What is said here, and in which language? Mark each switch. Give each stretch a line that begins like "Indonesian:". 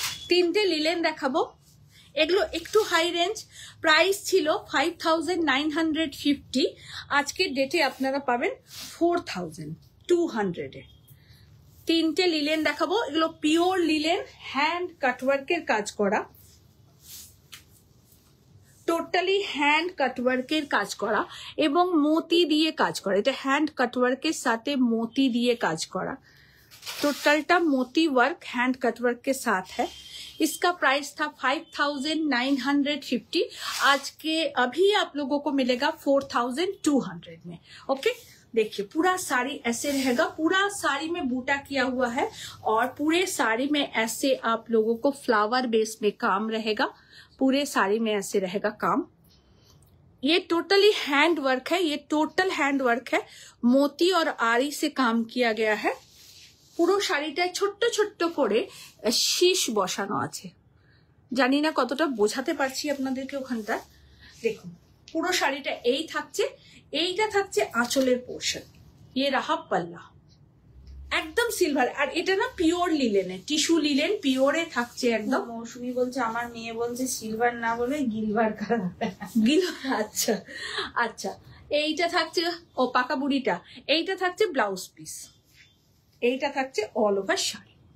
Bangla: তিনটে লিলেন দেখাবো, এগুলো একটু হাই রেঞ্জ, প্রাইস ছিল 5950, আজকের ডেটে আপনারা পাবেন 4200-এ। তিনটে লিলেন দেখাবো, এগুলো পিওর লিলেন, হ্যান্ড কাটওয়ার্কের কাজ করা, টোটালি হ্যান্ড কাটওয়ার্কের কাজ করা এবং মোতি দিয়ে কাজ করা। এটা হ্যান্ড কাটওয়ার্কের সাথে মোতি দিয়ে কাজ করা,
Hindi: टोटलटा मोती वर्क हैंड कट वर्क के साथ है। इसका प्राइस था 5950। आज के अभी आप लोगों को मिलेगा 4200 में। ओके, देखिए पूरा साड़ी ऐसे रहेगा, पूरा साड़ी में बूटा किया हुआ है और पूरे साड़ी में ऐसे आप लोगों को फ्लावर बेस में काम रहेगा, पूरे साड़ी में ऐसे रहेगा काम। ये टोटली हैंड वर्क है, ये टोटल हैंड वर्क है, मोती और आरी से काम किया गया है।
Bangla: পুরো শাড়িটায় ছোট্ট ছোট্ট করে শীষ বসানো আছে। জানি না কতটা বোঝাতে পারছি আপনাদেরকে ওখানটা। দেখুন পুরো শাড়িটা এই থাকছে, এইটা থাকছে আঁচলের পোর্শন।
Hindi: ये रहा पल्ला,
Bangla: একদম সিলভার। আর এটা না পিওর লিলেনে, টিস্যু লিলেন পিওরে থাকছে একদম। মৌসুমি বলছে, আমার মেয়ে বলছে সিলভার না বলে গিলভার কালার। আচ্ছা আচ্ছা, এইটা থাকছে ও পাকা বুড়িটা, এইটা থাকছে ব্লাউজ পিস, এইটা থাকছে অল ওভার শাড়ি।